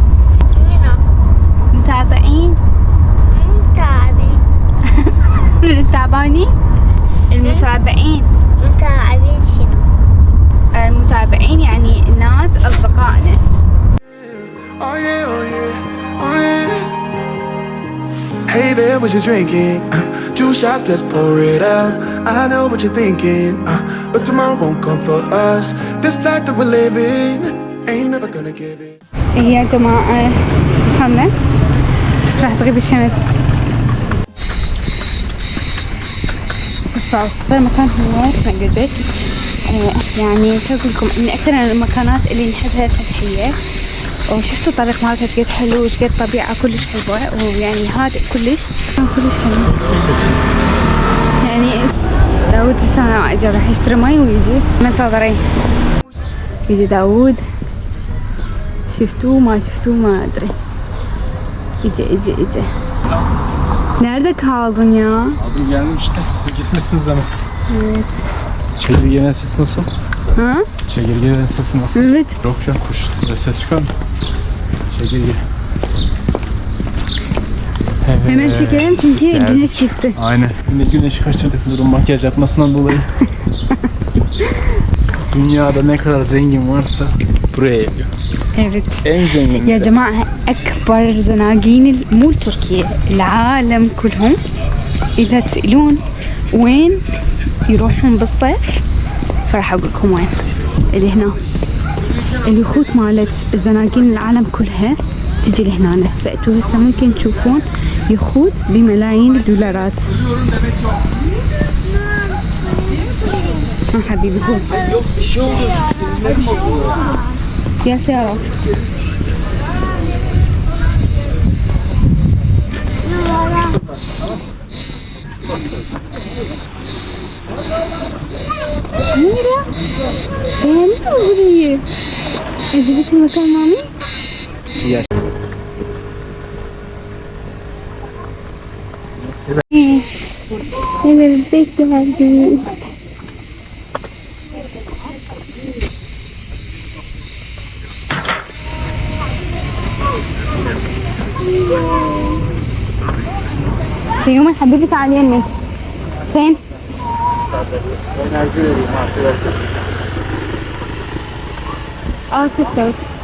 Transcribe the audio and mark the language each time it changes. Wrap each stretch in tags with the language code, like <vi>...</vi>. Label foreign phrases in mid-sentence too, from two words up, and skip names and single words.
<ar>متابعين؟ من التابعين؟ المتابعين. متابعين شنو؟ المتابعين يعني الناس أصدقائنا.</ar> <en>Hey there, what you drinking? 2 shots, let's pour it out. I know what you're thinking, but tomorrow won't come for us. This life that we're living ain't never gonna give it.</en> <ar>يا جماعة وصلنا، راح تغيب الشمس، بس صار مكان هو نقدر يعني شو أقول لكم، من أكثر المكانات اللي نحبها الفتحية. وشفتوا الطريق مالتها قد حلو، وقد طبيعة كلش حلوة، ويعني هادئ كلش حلو. يعني داود لسه اجى راح يشتري مي ويجي، منتظرين يجي داود. شفتوه ما شفتوه ما ادري.</ar> <tr>اجا nerede kaldın ya? Aldım geldim işte. Siz gitmişsiniz ama. Evet. Çekirgenin sesi nasıl? Ha? Çekirgenin sesi nasıl? Evet. Yok ya, kuş ses çıkar mı? Çekirge. Evet. Hemen çekelim çünkü güneş gitti. Aynen. Yine güneş kaçırdık Nur'un makyaj yapmasından dolayı. Dünyada ne kadar zengin varsa buraya geliyor. Evet. En zengin.</tr> <ar>يا جماعة أكبر زناقين مو تركيا، العالم كلهم إذا تسألون وين يروحون بالصيف فراح أقول لكم وين. اللي هنا اليخوت مالت الزناقين العالم كلها تجي لهنا. فأنتوا هسه ممكن تشوفون يخوت بملايين الدولارات. حبيبي هو يا سيارات.</ar> <tr>ميرا beğendin mi burayı? Acıbısı makan mami? Ya. Evet, bekledim.</tr> <ar>يوم حبيبي تعالي يمي. فين؟ ستة.</ar>